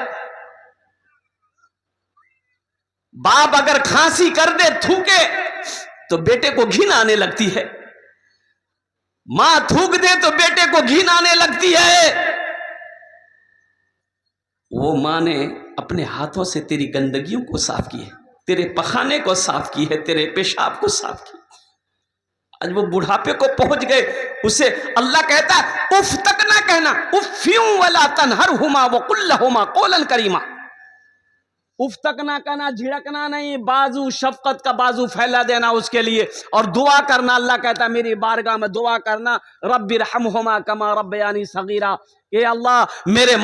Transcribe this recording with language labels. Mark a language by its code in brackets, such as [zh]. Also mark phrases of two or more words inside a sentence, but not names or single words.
[hi] बाप अगर खांसी कर दे थूके तो बेटे को घिन आने लगती है, मां थूक दे तो बेटे को घिन आने लगती है। वो मां ने अपने हाथों से तेरी गंदगियों को साफ की है, तेरे पखाने को साफ की है, तेरे पेशाब को साफ की। आज वो बुढ़ापे को पहुंच गए, उसे अल्लाह कहता है उफ तक ना कहना, [ar] أف ولا تنهرهما وقل لهما قولا كريما. [hi] उफ तक ना कहना, झिड़कना नहीं, बाजू शफकत का बाजू फैला देना उसके लिए, और दुआ करना। अल्लाह कहता है मेरी बारगाह में दुआ करना, [ar] رب ارحمهما كما ربياني صغيرا, [hi] ये अल्लाह मेरे